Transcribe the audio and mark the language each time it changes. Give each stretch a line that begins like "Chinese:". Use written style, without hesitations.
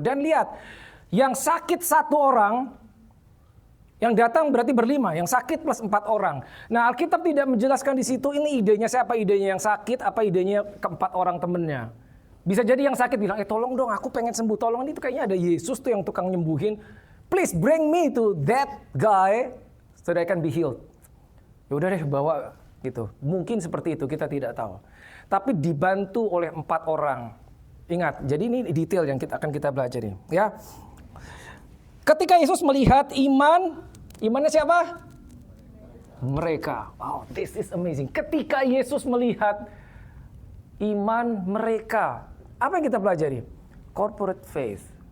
Indonesian: Dan lihat, yang sakit 1 orang, yang datang berarti berlima, yang sakit plus 4 orang. Nah, Alkitab tidak menjelaskan di situ ini idenya siapa, idenya yang sakit, apa idenya ke-4 orang temennya. Bisa jadi yang sakit bilang, tolong dong aku pengen sembuh, tolong ini tuh kayaknya ada Yesus tuh yang tukang nyembuhin.
English: Please bring me to that guy so that I can be healed.
Indonesian: Ya udah deh bawa gitu. Mungkin seperti itu, kita tidak tahu. Tapi dibantu oleh 4 orang. Ingat, jadi ini detail yang akan kita pelajari. Ya. Ketika Yesus melihat imannya siapa? Mereka.
English: Wow, this is amazing.
Indonesian: Ketika Yesus melihat iman mereka, apa yang kita pelajari? Corporate faith.